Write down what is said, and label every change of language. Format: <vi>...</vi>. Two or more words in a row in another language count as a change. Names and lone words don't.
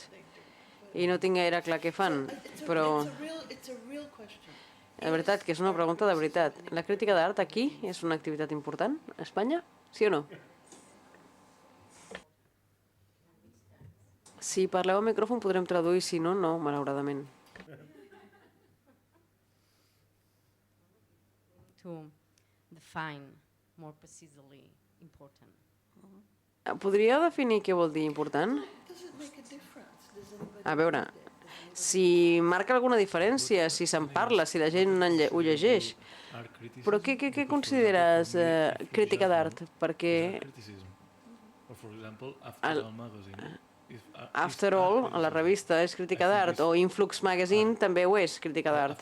<ca>I no tinc gaire clar què fan, però de veritat que és una pregunta de veritat. La crítica d'art aquí és una activitat important a Espanya? Sí o no? Si parleu al micròfon podrem traduir, si no, no, malauradament.</ca> <en>To define more precisely important.</en> <ca>Podria definir què vol dir important? A veure, si marca alguna diferència, si se'n parla, si la gent ho llegeix. Però què consideres crítica d'art? Perquè After All, a la revista, és crítica d'art, o Influx Magazine també ho és, crítica d'art.</ca>